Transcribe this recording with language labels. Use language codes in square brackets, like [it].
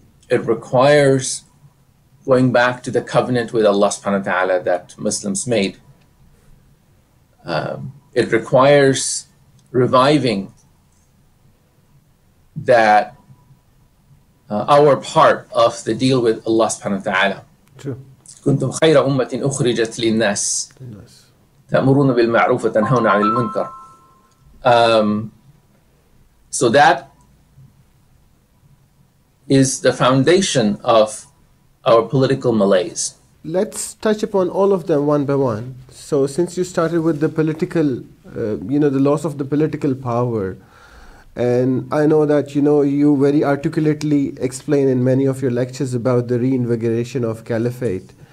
[en] It requires going back to the covenant with Allah subhanahu wa ta'ala that Muslims made. It requires reviving that our part of the deal with Allah subhanahu wa ta'ala. True. [ar] كنتم خير أمة أخرجت للناس تأمرون بالمعروف وتنهون عن المنكر. [en] So that is the foundation of our political malaise. Let's touch upon all of them one by one. So since you started with the political, the loss of the political power, and I know that, you very articulately explain in many of your lectures about the reinvigoration of caliphate.